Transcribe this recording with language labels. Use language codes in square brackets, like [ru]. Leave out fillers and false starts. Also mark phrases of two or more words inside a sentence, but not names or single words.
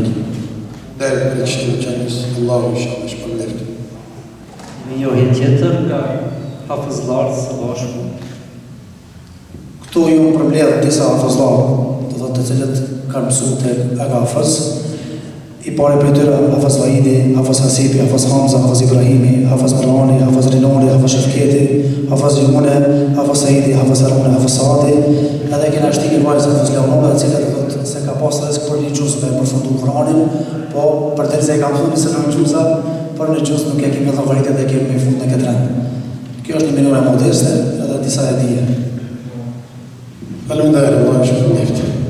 [sq] Deri për Këshillin e Xhamisë, [ar] Allahu inshallah [sq] shpërblet. Minjohje tjetër nga hafezlarët së bashku. Këtu ju më përmbledh disa hafezlarë, do thotë të cilët kanë mësuar tek Aga Hafez. I pari për tyre Hafez Vahidi, Hafez Hasipi, Hafez Hamza, Hafez Ibrahimi, Hafez Marani, Hafez Rinoni, Hafez Shefketi, Hafez Jumune, Hafez Saidi, Hafez Harune, Hafez Saadi, edhe kena shtikin vajzë Hafez Leonove, cilët thotë se ka pas risk për një gjuz me përfundu Kur'anin, po për të se ka mësuar se në gjuza, për në gjuz nuk e kemi llogaritë dhe kemi me fund në këtë rend. Kjo është një minore modeste edhe disa e dije. Faleminderit, Allah ju shpërblet.